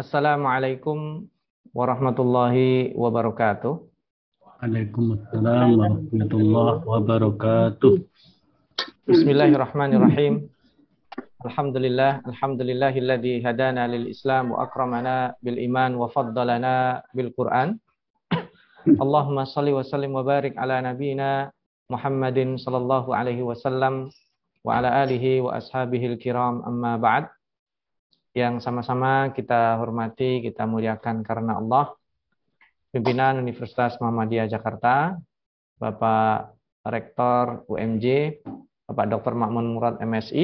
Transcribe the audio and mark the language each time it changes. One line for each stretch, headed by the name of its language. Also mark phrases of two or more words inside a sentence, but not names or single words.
Arabic: السلام عليكم ورحمة الله وبركاته. وعليكم السلام ورحمة الله وبركاته. Bismillahirrahmanirrahim. الحمد لله الذي هدانا للإسلام وأكرمنا بالإيمان وفضلنا بالقرآن. اللهم صل وسلم وبارك على نبينا محمد صلى الله عليه وسلم وعلى آله وأصحابه الكرام أما بعد.
Indonesian: Yang sama-sama kita hormati, kita muliakan karena Allah, pimpinan Universitas Muhammadiyah Jakarta, Bapak Rektor UMJ, Bapak Dr. Ma'mun Murad MSI.